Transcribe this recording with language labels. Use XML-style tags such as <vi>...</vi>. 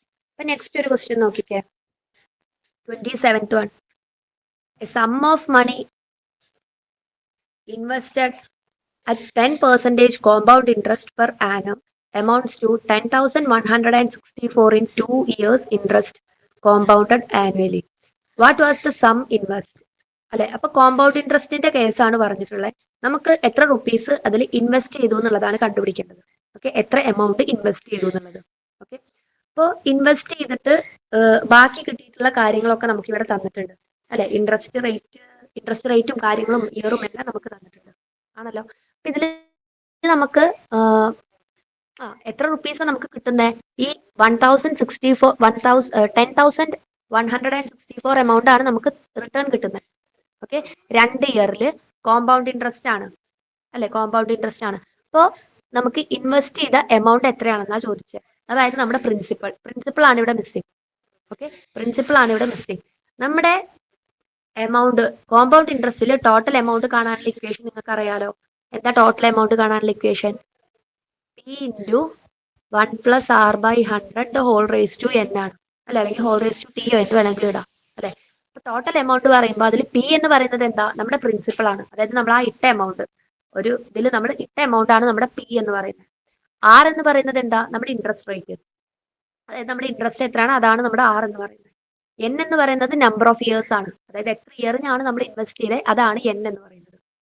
<ml>അപ്പൊ നെക്സ്റ്റ് ഒരു ക്വസ്റ്റ്യൻ നോക്കിക്കേ.</ml> <en>27th one. A sum of money invested at 10% compound interest per annum amounts to 10,164 in 2 years interest compounded annually. What was the sum invest?</en> <ml>അല്ലെ, അപ്പൊ compound ഇൻട്രസ്റ്റിന്റെ കേസാണ് പറഞ്ഞിട്ടുള്ളത്. നമുക്ക് എത്ര റുപ്പീസ് അതിൽ ഇൻവെസ്റ്റ് ചെയ്തു എന്നുള്ളതാണ് കണ്ടുപിടിക്കേണ്ടത്. ഓക്കെ, എത്ര എമൗണ്ട് ഇൻവെസ്റ്റ് ചെയ്തു എന്നുള്ളത്. ഓക്കെ, അപ്പോൾ ഇൻവെസ്റ്റ് ചെയ്തിട്ട് ബാക്കി കിട്ടിയിട്ടുള്ള കാര്യങ്ങളൊക്കെ നമുക്ക് ഇവിടെ തന്നിട്ടുണ്ട് അല്ലെ. ഇൻട്രസ്റ്റ് റേറ്റും കാര്യങ്ങളും ഇയറും എല്ലാം നമുക്ക് തന്നിട്ടുണ്ട് ആണല്ലോ. അപ്പൊ ഇതിൽ നമുക്ക് എത്ര റുപ്പീസ് നമുക്ക് കിട്ടുന്നത്? ഈ 10,164 എമൗണ്ട് ആണ് നമുക്ക് റിട്ടേൺ കിട്ടുന്നത്. ഓക്കെ, 2 ഇയറിൽ കോമ്പൗണ്ട് ഇൻട്രസ്റ്റ് ആണ് അല്ലെ, കോമ്പൗണ്ട് ഇൻട്രസ്റ്റ് ആണ്. അപ്പോൾ നമുക്ക് ഇൻവെസ്റ്റ് ചെയ്ത എമൗണ്ട് എത്രയാണെന്നാ ചോദിച്ചത്. അതായത് നമ്മുടെ പ്രിൻസിപ്പൾ ആണ് ഇവിടെ മിസ്സിംഗ്. ഓക്കെ, പ്രിൻസിപ്പൾ ആണ് ഇവിടെ മിസ്സിംഗ്. നമ്മുടെ എമൗണ്ട് കോമ്പൗണ്ട് ഇൻട്രസ്റ്റിൽ ടോട്ടൽ എമൗണ്ട് കാണാനുള്ള ഇക്വേഷൻ നിങ്ങൾക്ക് അറിയാലോ. എന്താ ടോട്ടൽ എമൗണ്ട് കാണാനുള്ള equation?</ml> <en>P into 1 plus R by 100 the whole raised to n</en> <ml>ആണ് അല്ലെ, അല്ലെങ്കിൽ</ml> <en>whole raised to t</en> <ml>എന്ന് വേണമെങ്കിൽ ഇടാം അല്ലെ. അപ്പൊ ടോട്ടൽ എമൗണ്ട് പറയുമ്പോൾ അതിൽ P എന്ന് പറയുന്നത് എന്താ? നമ്മുടെ പ്രിൻസിപ്പൾ ആണ്. അതായത് നമ്മൾ ആ ഇട്ട എമൗണ്ട്, ഒരു ഇതിൽ നമ്മൾ ഇട്ട എമൗണ്ട് ആണ് നമ്മുടെ P എന്ന് പറയുന്നത്. R എന്ന് പറയുന്നത് എന്താ? നമ്മുടെ ഇൻട്രസ്റ്റ് റേറ്റ്, അതായത് നമ്മുടെ ഇൻട്രസ്റ്റ് എത്രയാണ് അതാണ് നമ്മുടെ R എന്ന് പറയുന്നത്. N എന്ന് പറയുന്നത് നമ്പർ ഓഫ് ഇയേഴ്സ് ആണ്, അതായത് എത്ര ഇയറിനാണ് നമ്മൾ ഇൻവെസ്റ്റ് ചെയ്തത് അതാണ് N എന്ന് പറയുന്നത്.</ml>